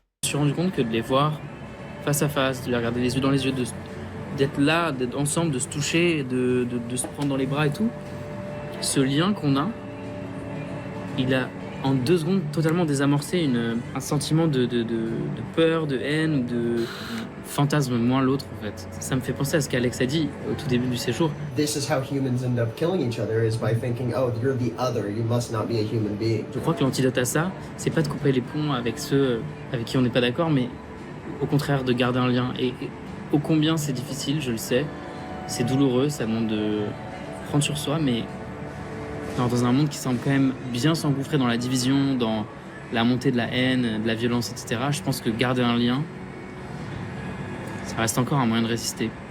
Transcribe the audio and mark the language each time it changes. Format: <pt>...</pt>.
<fr>suis rendu compte que de les voir face à face, de les regarder les yeux dans les yeux, d'être là, d'être ensemble, de se toucher, de se prendre dans les bras et tout, ce lien qu'on a, il a en 2 secondes totalement désamorcé un sentiment de peur, de haine ou de fantasme moins l'autre en fait. Ça me fait penser à ce qu'Alex a dit au tout début du séjour.</fr> <en>This is how humans end up killing each other, is by thinking, oh, you're the other, you must not be a human being.</en> <fr>Je crois que l'antidote à ça, c'est pas de couper les ponts avec ceux avec qui on n'est pas d'accord, mais au contraire de garder un lien. Et ô combien c'est difficile, je le sais, c'est douloureux, ça demande de prendre sur soi, mais dans un monde qui semble quand même bien s'engouffrer dans la division, dans la montée de la haine, de la violence, etc., je pense que garder un lien, ça reste encore un moyen de résister.</fr>